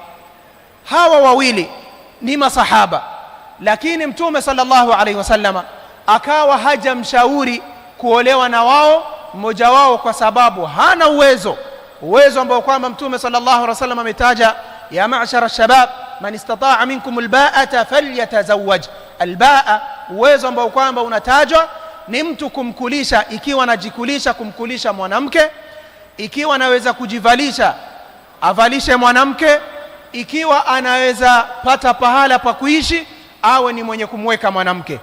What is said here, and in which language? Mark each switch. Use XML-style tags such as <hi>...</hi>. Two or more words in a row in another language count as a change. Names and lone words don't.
<sw>Hawa wawili ni masahaba, lakini Mtume</sw> <ar>صلى الله عليه وسلم</ar> <sw>akawa hajamshauri kuolewa na wao, mmoja wao kwa sababu hana uwezo ambao kwamba Mtume</sw> <ar>صلى الله عليه وسلم</ar> <sw>ametaja:</sw> <ar>يا معشر الشباب من استطاع منكم الباءة فليتزوج.</ar> <sw>Al-ba'a, uwezo ambao kwamba unatajwa ni mtu kumkulisha, ikiwa anajikulisha kumkulisha mwanamke, ikiwa anaweza kujivalisha avalishe mwanamke, ikiwa anaweza pata pahala pa kuishi awe ni mwenye kumweka mwanamke.</sw>